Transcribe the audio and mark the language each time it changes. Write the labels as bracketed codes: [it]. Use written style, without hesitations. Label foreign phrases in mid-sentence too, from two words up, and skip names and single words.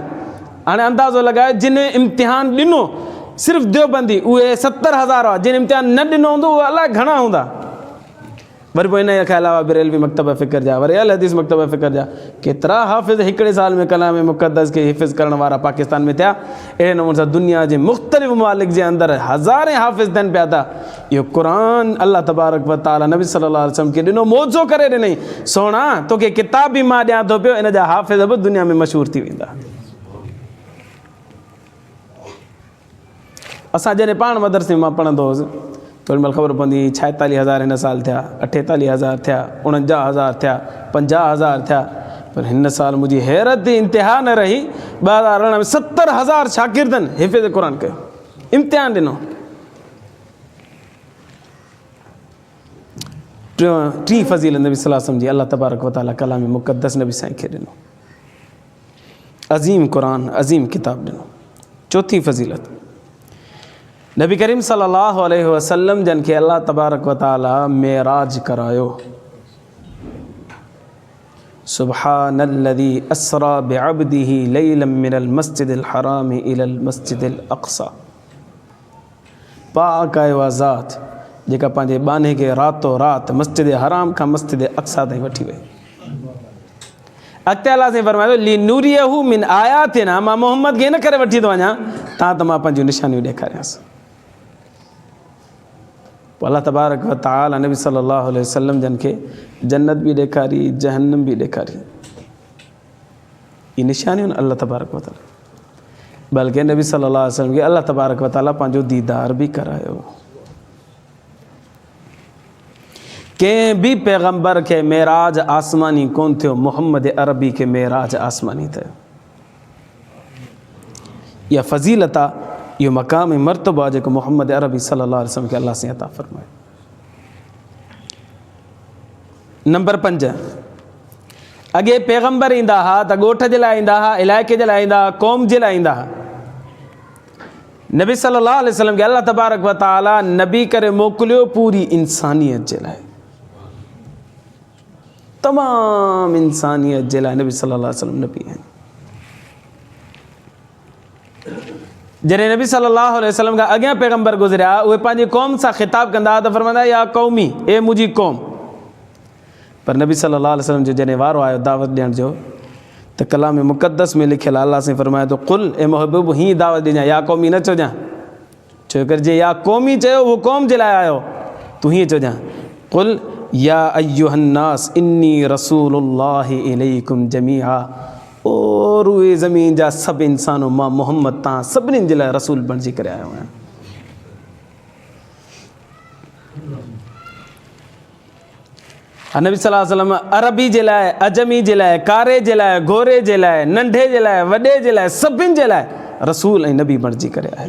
[sd] हाणे अंदाज़ो लॻाए जिन इम्तिहान ॾिनो सिर्फ़ु देवबंदी उहे 70,000 हुआ, जिन इम्तिहान न ॾिनो हूंदो उहे अलाए घणा हूंदा। वरी पोइ इन खां अलावा बरेलवी मकतब फ़िक्र जा, वरी अहल हदीस मकतब फ़िक्र जा केतिरा हाफ़िज़ हिकिड़े साल में कलाम मुक़द्दस खे हिफ़्ज़ करण वारा पाकिस्तान में थिया। अहिड़े नमूने सां दुनिया जे मुख़्तलिफ़ ममालिक जे अंदरि हज़ारे हाफ़िज़ थियनि पिया था। इहो क़ुर [ar] الله تبارك وتعالى [sd] नबी [ar] صلى الله عليه وسلم [sd] खे ॾिनो, मौज़ो करे ॾिनई, सोणा तोखे किताब बि मां ॾियां थो पियो, इन जा हाफ़िज़ बि दुनिया में मशहूरु थी वेंदा। असां जॾहिं पाण मदरसे में मां पढ़ंदो हुउसि थोरी महिल ख़बर पवंदी 46,000 हिन साल थिया, 48,000 थिया, 49,000 थिया, 50,000 थिया। पर हिन साल मुंहिंजी हैरत जी इंतिहा न रही, 2018 में 70,000 शागिर्दनि हिफ़्ज़ क़ुर कयो, इम्तिहान ॾिनो। टी फ़ज़ीलत नबी [ar] صلى الله عليه وسلم [sd] जी [ar] الله تبارك وتعالى [sd] कलाम मुक़द्दस नबी साईं खे ॾिनो, अज़ीम क़ुर, अज़ीम किताब ॾिनो। चौथी फ़ज़ीलत नबी करीम [ar] صلى الله عليه وسلم [sd] जन खे [ar] الله تبارك وتعالى [sd] मेराज करायो। [ar] سبحان الذي أسرى بعبده ليلا من المسجد الحرام إلى المسجد الأقصى. [sd] पाक आहे उहा ज़ात जेका पंहिंजे बाने खे रातो रात मस्जिद हराम खां मस्जिद अक़सा ताईं वठी वई। अॻिते अल्लाह साईं फरमायो [ar] لنريه من آياتنا, [sd] मां मोहम्मद खे इन करे वठी थो वञा तां त मां पंहिंजूं निशानियूं ॾेखारियांसि। पोइ [ar] الله تبارك وتعالى [sd] नबी [ar] صلى الله عليه وسلم [sd] जन खे जन्नत बि ॾेखारी, जहन्नम बि ॾेखारी। ये निशानियूं [ar] الله تبارك وتعالى, [sd] बल्कि नबी [ar] صلى الله عليه وسلم [sd] खे [ar] الله تبارك وتعالى [sd] पंहिंजो दीदार बि करायो। कंहिं बि पैगम्बर खे मेराज आसमानी कोन थियो, मोहम्मद अरबी खे मेराज आसमानी थियो। इहा फ़ज़ीलत आहे, इहो मक़ाम ऐं मर्तबो आहे जेको मोहम्मद अरबी [ar] صلى الله عليه وسلم [sd] खे अल्लाह साईं अता फ़रमायो। नंबर 5, अॻे पैगम्बर ईंदा हुआ त ॻोठ जे लाइ ईंदा हुआ, इलाइक़े जे लाइ ईंदा हुआ, क़ौम जे लाइ ईंदा हुआ। नबी [ar] صلى الله عليه وسلم [sd] खे [ar] الله تبارك وتعالى [sd] नबी करे मोकिलियो पूरी इंसानियत जे लाइ, तमामु इंसानियत जे लाइ नबी [ar] صلى الله عليه وسلم [sd] नबी आहिनि। जॾहिं नबी [ar] صلى الله عليه وسلم [sd] खां अॻियां पैगम्बर गुज़रिया, उहे पंहिंजी क़ौम सां ख़िताब कंदा हुआ त फरमाईंदा [ar] يا قومي, [sd] ए मुंहिंजी क़ौम। पर नबी [ar] صلى الله عليه وسلم [sd] जो जॾहिं वारो आयो दावत ॾियण जो, त कलाम मुक़द्दस में लिखियल आहे, अल्लाह साईं फरमाए थो कुल ए महबूब हीअं दावत ॾिजां, [ar] يا قومي [sd] न चइजां, छो करे जे [ar] يا قومي [sd] चयो उहो क़ौम जे लाइ आयो, तूं हीअं चइजां [ar] قل يا أيها الناس إني رسول الله إليكم جميعا. [sd] और उहे ज़मीन जा सभु इंसानों, मां मोहम्मद तव्हां सभिनीनि जे लाइ रसूल बणिजी करे आयो आहियां। नबी [ar] صلى الله عليه وسلم [sd] अरबी जे लाइ, अजमी जे लाइ, कारे जे लाइ, गोरे जे लाइ, नंढे जे लाइ, वॾे जे लाइ, सभिनि जे लाइ रसूल ऐं नबी बणिजी करे आयो।